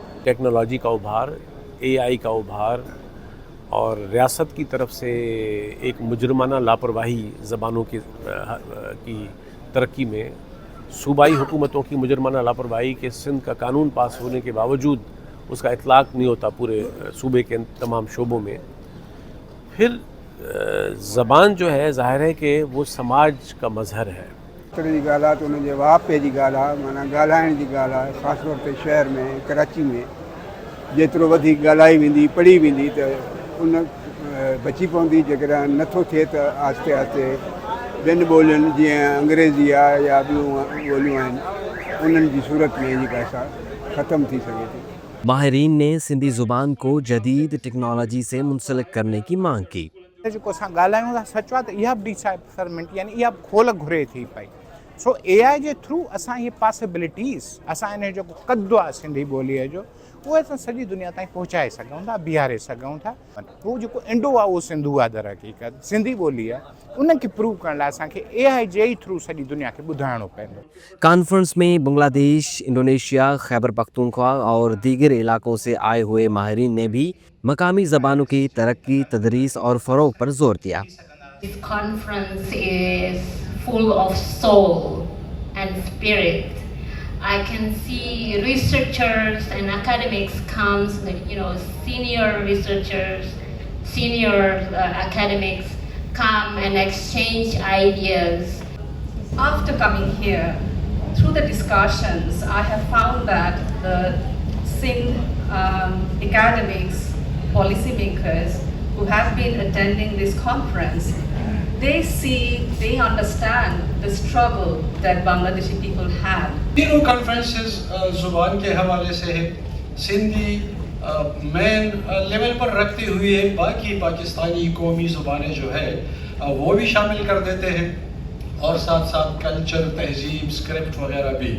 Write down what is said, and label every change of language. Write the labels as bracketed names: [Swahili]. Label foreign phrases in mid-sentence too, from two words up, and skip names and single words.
[Urdu] ٹیکنالوجی کا ابھار، AI کا ابھار اور ریاست کی طرف سے ایک مجرمانہ لاپرواہی زبانوں کی ترقی میں، صوبائی حکومتوں کی مجرمانہ لاپرواہی کے سندھ کا قانون پاس ہونے کے باوجود اس کا اطلاق نہیں ہوتا پورے صوبے کے تمام شعبوں میں. پھر زبان جو ہے ظاہر ہے کہ وہ سماج کا مظہر ہے. [Sindhi] जी ॻाल्हि आहे त उनजे वापे जी ॻाल्हि आहे, माना ॻाल्हाइण जी ॻाल्हि आहे। ख़ासि तौर ते शहर में कराची में जेतिरो वधीक ॻाल्हाई वेंदी, पढ़ी वेंदी, त उन बची पवंदी। जेकॾहिं नथो थिए त आहिस्ते आहिस्ते ॿियनि ॿोलियुनि जीअं अंग्रेज़ी आहे या ॿियूं ॿोलियूं आहिनि, उन्हनि जी सूरत में जेका सा ख़तमु थी सघे थी। [Urdu] ماہرین نے سندھی زبان کو جدید ٹیکنالوجی سے منسلک کرنے کی مانگ کی. [Sindhi] जेको असां ॻाल्हायूं था सच आहे त इहा बि डिसाइफरमेंट, यानी इहा खोल घुरे थी पई। सो AI जे थ्रू असां इहे पॉसिबिलिटीज़, असां इन जो जेको क़द्दु आहे सिंधी ॿोलीअ जो, उहे असां सॼी दुनिया ताईं पहुचाए सघूं था, बीहारे सघूं था। उहो जेको इंडो आहे उहो सिंधु आहे, दर हक़ीक़त सिंधी ॿोली आहे, उनखे प्रूव करण लाइ असांखे AI जे ई थ्रू सॼी दुनिया खे ॿुधाइणो पवंदो। [Urdu] کانفرنس میں بنگلہ دیش، انڈونیشیا، خیبر پختونخوا اور دیگر علاقوں سے آئے ہوئے ماہرین نے بھی مقامی زبانوں کی ترقی، تدریس اور فروغ پر زور دیا. [English] This conference is full of soul and spirit. I can see researchers and academics comes, senior researchers, senior academics come and exchange ideas. After coming here, through the discussions, I have found that the Sindh academics, policymakers who have been attending this conference, they understand the struggle that Bangladeshi people have. [Urdu] تینوں کانفرنسز زبان کے حوالے سے ہے، سندھی [English] main level [Urdu] پر رکھتے ہوئے باقی پاکستانی قومی زبانیں جو ہے وہ بھی شامل کر دیتے ہیں، اور ساتھ ساتھ کلچر، تہذیب، اسکرپٹ وغیرہ بھی.